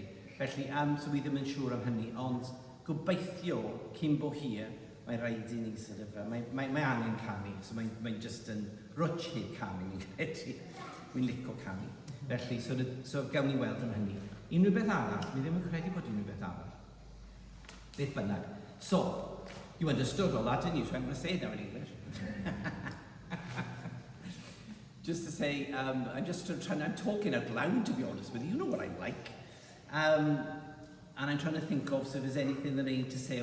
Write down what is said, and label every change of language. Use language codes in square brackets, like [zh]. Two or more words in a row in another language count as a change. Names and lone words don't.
[cy] Felly, so wi ddim yn siŵr am hynny, ond gobeithio cyn bo hir, mae rhaid i ni mae angen canu, so mae'n just yn rwtch hyd canu, mi'n credu. Mi'n licio canu. Felly, so gawn ni weld am hynny. Unrhyw beth arall, mi ddim yn credu bod unrhyw beth arall. Beth bynnag. [en] So, you understood all that, didn't you? So I'm going to say it now in English. Just to say, I'm talking out loud, to be honest with you. You know what I'm like. And I'm trying to think of, so if there's anything that I need to say.